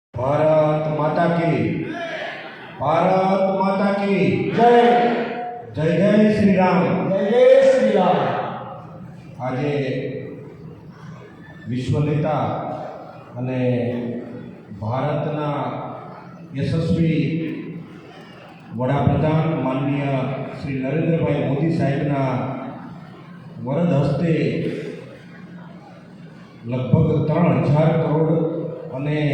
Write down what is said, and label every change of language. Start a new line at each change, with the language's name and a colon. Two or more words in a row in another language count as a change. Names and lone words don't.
Hindi: भारत माता की भारत माता की जय जय जय श्री राम। जय श्री राम।
Gujarati: આજે વિશ્વ નેતા અને ભારતના યશસ્વી વડાપ્રધાન માનનીય શ્રી નરેન્દ્રભાઈ મોદી સાહેબના વરદ હસ્તે લગભગ 3,000 કરોડ અને